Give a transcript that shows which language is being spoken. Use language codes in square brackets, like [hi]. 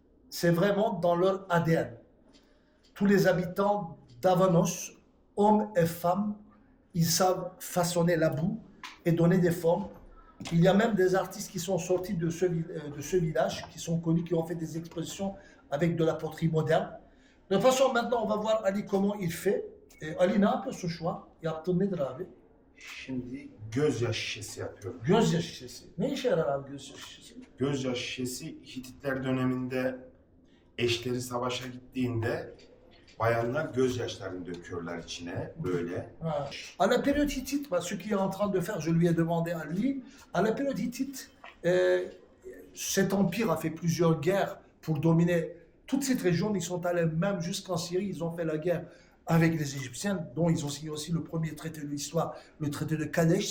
[fr] C'est vraiment dans leur ADN. Tous les habitants d'Avanos, hommes et femmes, ils savent façonner la boue et donner des formes. Il y a même des artistes qui sont sortis de ce village, qui sont connus, qui ont fait des expositions avec de la poterie moderne. De toute façon, maintenant, on va voir Ali comment il fait. [tr] Et Ali ne yapıyor şu şu an? Yaptığın nedir abi? Şimdi gözyaş şişesi yapıyorum. Gözyaşı şişesi. Ne işe yarar abi gözyaşı şişesi? Gözyaş şişesi Hititler döneminde eşleri savaşa gittiğinde bayanlar gözyaşlarını döküyorlar içine böyle. Ah. [fr] À la période hittite, bah, ce qu'il est en train de faire, je lui ai demandé à lui, à la période hittite, cet empire a fait plusieurs guerres pour dominer toute cette région. Ils sont allés même jusqu'en Syrie, ils ont fait la guerre avec les Égyptiens, dont ils ont signé aussi le premier traité de l'histoire, le traité de Kadesh.